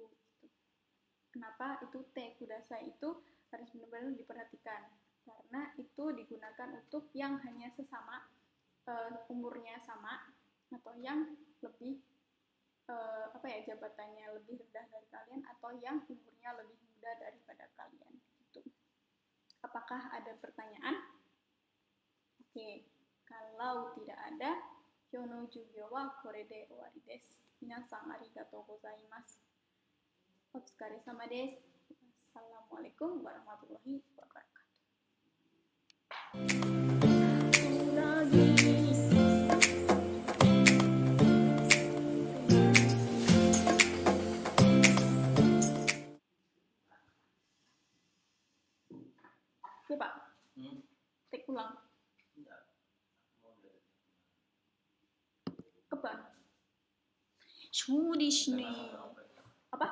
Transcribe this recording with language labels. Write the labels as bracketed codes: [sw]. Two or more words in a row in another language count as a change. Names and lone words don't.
[id] Kenapa itu [ja] てください [id] itu harus benar-benar diperhatikan, karena itu digunakan untuk yang hanya sesama, umurnya sama atau yang lebih jabatannya lebih rendah dari kalian atau yang umurnya lebih muda daripada kalian gitu. Apakah ada pertanyaan? Oke, kalau tidak ada, [ja] 今日の授業はこれで終わりです. 皆さんありがとうございます。お疲れ様です. [ar] السلام عليكم ورحمة الله وبركاته. [id] Ya Pak, take ulang. Keban. Shudishni. Apa?